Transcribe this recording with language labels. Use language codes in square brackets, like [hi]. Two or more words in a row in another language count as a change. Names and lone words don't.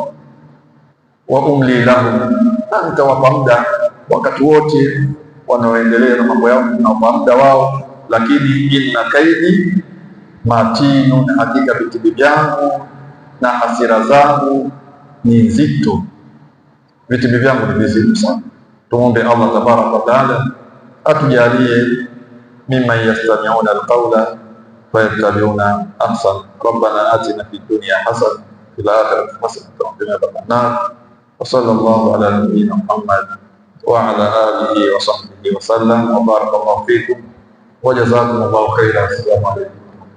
[ar] وأملي لهم, [sw] na nitawapa muda wakati wote wanaoendelea na mambo yao, nitawapa muda wao, lakini [ar] إن كيدي متين, [sw] hakika vitimbi vyangu na hasira zangu ni nzito, vitimbi vyangu ni vizito sana. Tumombe [ar] الله تبارك وتعالى [sw] atujalie [ar] ممن يستمعون القول فيتبعون أحسن. ربنا آتنا في الدنيا حسنة في الآخرة حسنة وقنا عذاب النار. وصلى الله على نبينا محمد وعلى آله وصحبه وسلم وبارك الله فيكم وجزاكم الله خيرا. السلام عليكم.